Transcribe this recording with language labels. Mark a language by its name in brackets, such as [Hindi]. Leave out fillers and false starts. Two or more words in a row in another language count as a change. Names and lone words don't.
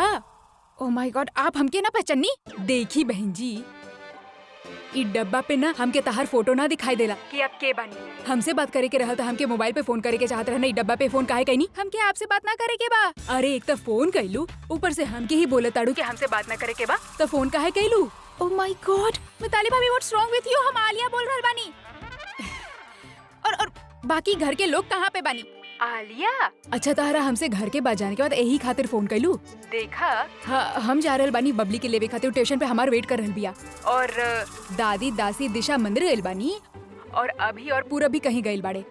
[English] oh my god, [Bhojpuri] आप हमके ना पहचानी? देखी बहन जी, ई डब्बा पे ना हमके तहार फोटो ना दिखाई देला कि आप के बानी। हमसे बात करे के रहल तो हमके मोबाइल पे फोन करे के चाहत रहना, ई डब्बा पे फोन काहे कइनी? हमके आपसे बात ना करे के बा। अरे एक तो फोन कइलू, ऊपर से हमके ही बोले ताड़ू कि हमसे बात ना करे के बा, तो फोन काहे कइलू? [English] oh my god, Mitali Bhabhi what's wrong with you? [Bhojpuri] हम आलिया बोल रहल बानी। और बाकी घर के लोग कहाँ पे बानी? आलिया? अच्छा तारा हमसे घर के बात जाने के बाद यही खातिर फोन कइलू? देखा, हम जा रहल बानी बबली के लेवे खातिर, स्टेशन पे हमार वेट कर रहल बिया। और दादी दासी दिशा मंदिर गइल बानी, और अभी और पूरा भी कहीं गइल बाड़े।